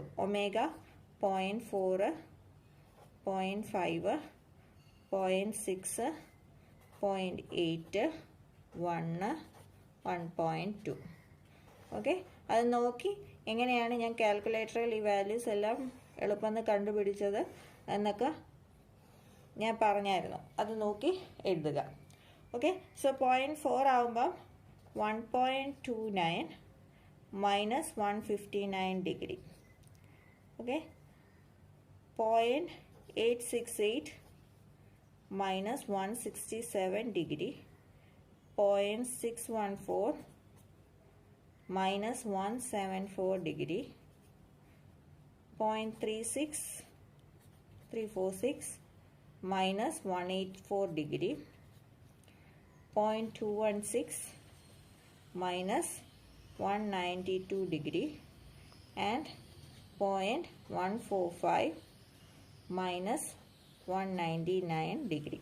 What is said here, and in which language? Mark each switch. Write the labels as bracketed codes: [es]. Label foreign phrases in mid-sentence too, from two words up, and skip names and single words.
[ml] ഒമേഗ 0.4, 0.5, 0.6, 0.8, 1, 1.2. ഓക്കെ, അത് നോക്കി എങ്ങനെയാണ് ഞാൻ കാൽക്കുലേറ്ററിൽ ഈ വാല്യൂസ് എല്ലാം എളുപ്പം കണ്ടുപിടിച്ചത് എന്നൊക്കെ ഞാൻ പറഞ്ഞായിരുന്നു. അത് നോക്കി എഴുതുക. ഓക്കെ, സോ 0.4 ആകുമ്പം 1.29 [en] minus 159 degree. Okay, 0.868 minus 167 degree, 0.614 minus 174 degree, 0.346 minus 184 degree, 0.216 minus 192 degree, and 0.145 minus 199 degree.